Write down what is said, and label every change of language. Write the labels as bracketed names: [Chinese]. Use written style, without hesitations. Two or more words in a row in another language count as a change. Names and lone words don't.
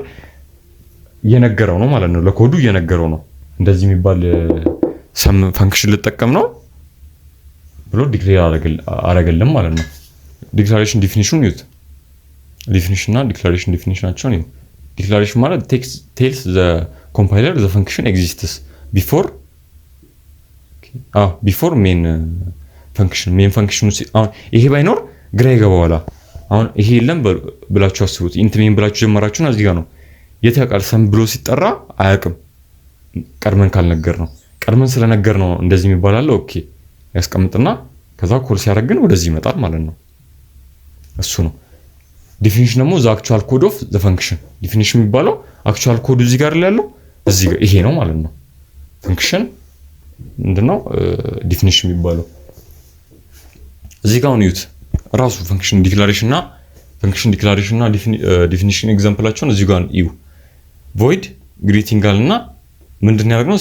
[Amharic] እየነገረው ነው ማለት ነው። ለኮዱ እየነገረው ነው እንደዚህ የሚባል [English] sum function [Amharic] ልጠቀም ነው ብሎ ዲክሌር አረገልን ማለት ነው። ዲክላሬሽን ዲፊኒሽኑን ይዩት። ዲፊኒሽን እና ዲክላሬሽን ዲፊኒሽናቸውን ይዩ። ዲክላሬሽን ማለት [English] tells the compiler the function exists before main function [Amharic] ይሄ ባይኖር ግራ ይገባዋል። አሁን ይሄ የለም ብላችሁ አስቡት። [English] int main [Amharic] ብላችሁ ጀመራችሁና እዚህ ጋር ነው የት ያውቃል? ሰም ብሎ ሲጠራ አያውቅም። ቀድመን ካልነገር ነው ቀድመን ስለነገር ነው እንደዚህ የሚባል አለ። ኦኬ ያስቀምጥና ከዛ ኮል ሲያደርግ ግን ወደዚህ ይመጣል ማለት ነው። እሱ ነው ዲፊኒሽን። ደግሞ [English] the actual code of the function [Amharic] ዲፊኒሽን የሚባለው [English] actual code [Amharic] እዚህ ጋር ያለው እዚህ ጋር ይሄ ነው ማለት ነው። ፈንክሽን ምንድነው ዲፊኒሽን የሚባለው? እዚህ ጋር ነው ዩት ራሱ [English] function declaration [Amharic] እና ዲፊኒሽን ኤግዛምፕላቸውን እዚህ ጋር እዩ። [English] void greeting [Amharic] አለና ምንድነው ያደረግነው?